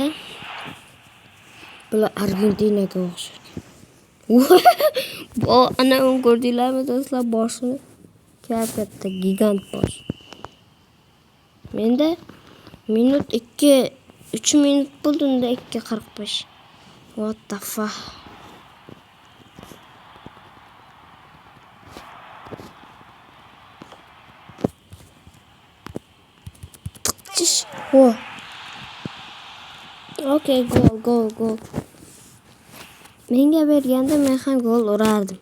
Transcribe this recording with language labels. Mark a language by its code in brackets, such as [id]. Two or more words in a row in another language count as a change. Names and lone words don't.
[uz] Bular Argentinaga o'xshaydi. Ana ko'rdinglarmi do'stlar, boshini? Katta gigant bosh. Menda minut 3 minut bo'ldi, unda 2:45. [en] What the fuck? [uz] Okey, gol. Menga berganda men ham gol urardim.